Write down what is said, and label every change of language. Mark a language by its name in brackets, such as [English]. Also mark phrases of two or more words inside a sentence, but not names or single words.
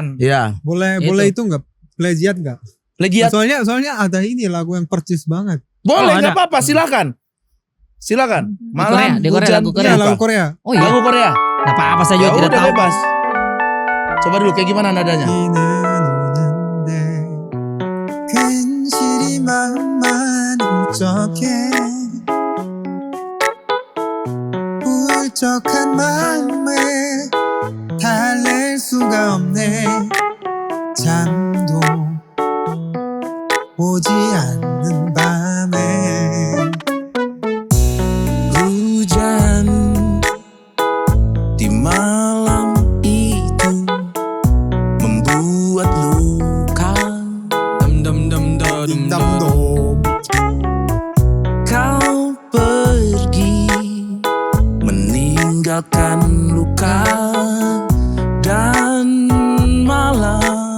[Indonesian] Iya. Boleh Itu. boleh itu nggak? Plagiat nggak? Plagiat. Soalnya ada ini lagu yang percis banget. Boleh, Oh, nggak ada. apa-apa, silakan. Korea, Malam, di Korea, hujan, lagu Korea. Iya, lagu Korea. Oh iya. Lagu Korea. Gak apa-apa saya Ya juga tidak udah tahu. bebas. Coba dulu kayak gimana nadanya? [Korean] 비는 오는데 괜시리 마음만 울적해 울적한 마음에 달랠 수가 없네 잠도 오지 않는 밤에 [Indonesian] Hujan di malam itu membuat luka. [Korean] 담담도 [Indonesian] Kau pergi meninggalkan luka dan malam.